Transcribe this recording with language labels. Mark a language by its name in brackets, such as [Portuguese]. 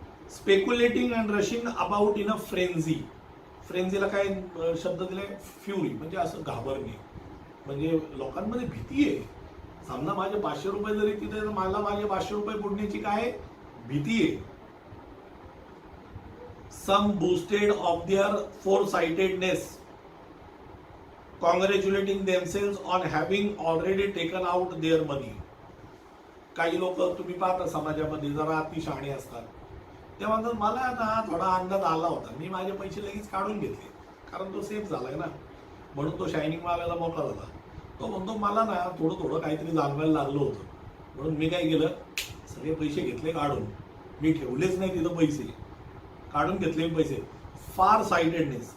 [English] Speculating and rushing about in a frenzy. [Marathi] फ्रेन्झीला काय शब्द दिलाय, फ्युरी, म्हणजे असं घाबरणे, म्हणजे लोकांमध्ये भीती आहे. समजा माझे 500 रुपये जरी तिथे, मला माझे 500 रुपये बुडण्याची काय भीती आहे. [English] Some boasted of their foresightedness, congratulating themselves on having already taken out their money. [Marathi] काही लोक तुम्ही पाहता समाजामध्ये जरा अतिशहाणे असतात, ते म्हणतात मला ना थोडा अंदाज आला होता, मी माझे पैसे लगेच काढून घेतले, कारण तो सेफ झालाय ना, म्हणून तो शायनिंग मारायला मोकळा झाला. तो म्हणतो मला ना थोडं थोडं काहीतरी जाणवायला लागलं होतं, म्हणून मी काय केलं, सगळे पैसे घेतले काढून, मी ठेवलेच नाही तिथं पैसे, काढून घेतले पैसे. फार साइटेडनेस.